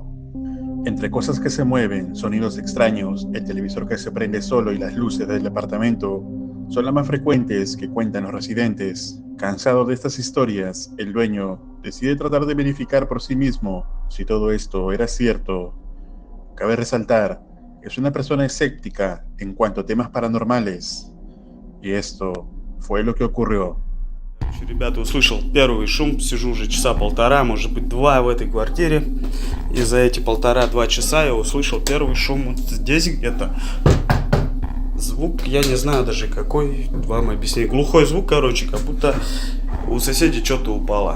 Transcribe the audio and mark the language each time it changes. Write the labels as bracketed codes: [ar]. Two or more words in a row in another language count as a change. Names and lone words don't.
[es] Entre cosas que se mueven, sonidos extraños, el televisor que se prende solo y las luces del departamento son las más frecuentes que cuentan los residentes. Cansado de estas historias, el dueño decide tratar de verificar por sí mismo si todo esto era cierto. Cabe resaltar que es una persona escéptica en cuanto a temas paranormales. Y esto fue lo que ocurrió. [ru] Ребята, услышал первый шум, сижу уже часа полтора, может быть 2 в этой квартире. И за эти 1,5-2 часа я услышал первый шум вот здесь где-то. Звук, я не знаю даже какой, вам объясню. Глухой звук, короче, как будто у соседей что-то упало.